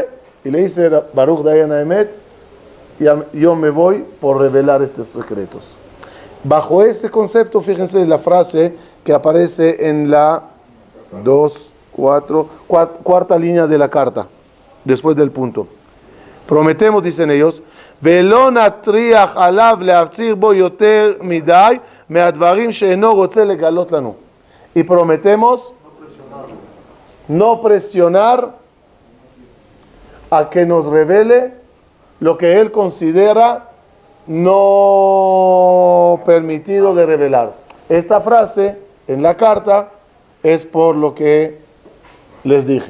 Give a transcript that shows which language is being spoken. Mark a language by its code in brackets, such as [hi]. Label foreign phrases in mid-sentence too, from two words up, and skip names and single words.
[es] Y le dice [he] ברוך דיין אמת: [es] yo me voy por revelar estos secretos. Bajo ese concepto, fíjense la frase que aparece en la cuarta línea de la carta, después del punto. Prometemos, dicen ellos, [he] ולא נטריח עליו להפציר בו יותר מדי מהדברים שאינו רוצה לגלות לנו. [es] Y prometemos no presionar a que nos revele lo que él considera no permitido de revelar. Esta frase en la carta es por lo que les dije.